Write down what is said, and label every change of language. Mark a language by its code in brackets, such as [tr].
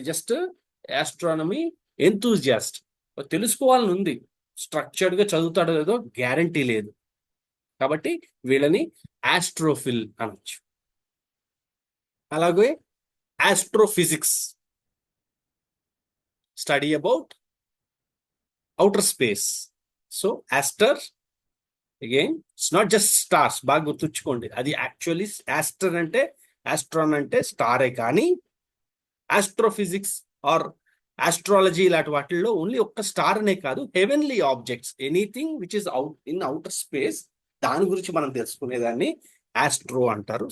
[te] Just astronomy enthusiast. తెలుసుకోవాలని ఉంది, structured గా చదువుతాడో లేదో గ్యారంటీ లేదు. కాబట్టి వీళ్ళని ఆస్ట్రోఫిల్ అనొచ్చు. అలాగే astrophysics. [en] Study about outer space. So aster, again, it's not just stars. [te] బాగా గుర్తుంచుకోండి, అది యాక్చువల్లీ ఆస్టర్ అంటే ఆస్ట్రాన్ అంటే స్టారే, కానీ ఆస్ట్రోఫిజిక్స్ ఆర్ ఆస్ట్రాలజీ ఇలాంటి వాటిల్లో ఓన్లీ ఒక్క స్టార్ అనే కాదు, heavenly objects, [en] anything which is out in outer space, [te] దాని గురించి మనం తెలుసుకునేదాన్ని ఆస్ట్రో అంటారు.